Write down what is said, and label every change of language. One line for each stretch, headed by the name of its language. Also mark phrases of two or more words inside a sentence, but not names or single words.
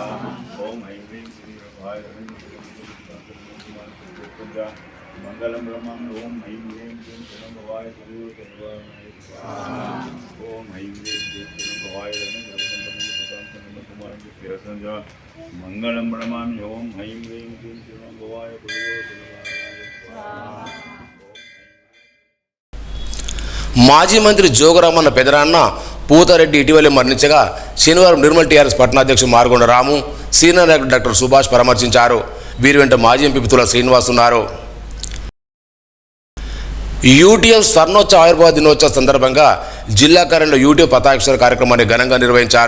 Sanskrit: ओम ऐं ह्रीं क्लीं भवाय मंगलम ब्रह्माण्ड. ओम ऐं ह्रीं क्लीं शरणो भवाय कुजो श्रीवाणाय स्वाहा. ओम ऐं ह्रीं क्लीं शरणो भवाय मंगलम ब्रह्माण्ड. ओम ऐं ह्रीं क्लीं शरणो भवाय कुजो श्रीवाणाय स्वाहा.
Telugu: మాజీ మంత్రి జోగురామన్న పెదనాన్న పూతారెడ్డి ఇటీవలే మరణించగా శనివారం నిర్మల్ టీఆర్ఎస్ పట్టణాధ్యక్షుడు మార్గొండ రాము, సీనియర్ నాయకుడు డాక్టర్ సుభాష్ పరామర్శించారు. వీరి వెంట మాజీ ఎంపీ పితుల శ్రీనివాస్ ఉన్నారు. యూటీఎఫ్ స్వర్ణోత్సవ ఆవిర్భావ దినోత్సవ సందర్భంగా జిల్లా కార్యాలయంలో యూటీఎఫ్ పతాక్షర కార్యక్రమాన్ని ఘనంగా నిర్వహించారు.